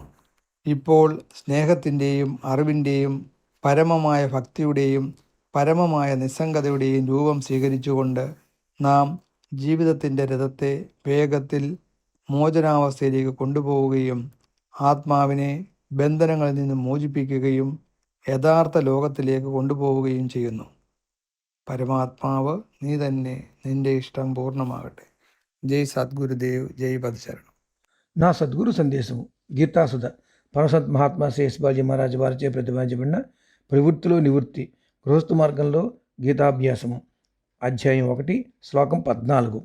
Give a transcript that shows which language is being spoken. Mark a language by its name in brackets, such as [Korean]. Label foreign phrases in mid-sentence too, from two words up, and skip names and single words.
[Malayalam] ഇപ്പോൾ സ്നേഹത്തിൻ്റെയും അറിവിൻ്റെയും പരമമായ ഭക്തിയുടെയും പരമമായ നിസ്സംഗതയുടെയും രൂപം സ്വീകരിച്ചുകൊണ്ട് നാം ജീവിതത്തിൻ്റെ രഥത്തെ വേഗത്തിൽ മോചനാവസ്ഥയിലേക്ക് കൊണ്ടുപോവുകയും ആത്മാവിനെ ബന്ധനങ്ങളിൽ നിന്ന് മോചിപ്പിക്കുകയും യഥാർത്ഥ ലോകത്തിലേക്ക് കൊണ്ടുപോവുകയും ചെയ്യുന്നു. പരമാത്മാവ് നീ തന്നെ, നിന്റെ ഇഷ്ടം പൂർണ്ണമാകട്ടെ. [Telugu] జై సద్గురుదేవ్, జై పదశరణం. నా సద్గురు సందేశము గీతాసుధ పరమసత్ మహాత్మా శేషబాజీ మహారాజ్ వారిచే ప్రతిపాదించబడిన ప్రవృత్తిలో నివృత్తి గృహస్థు మార్గంలో గీతాభ్యాసము అధ్యాయం 1 శ్లోకం 14.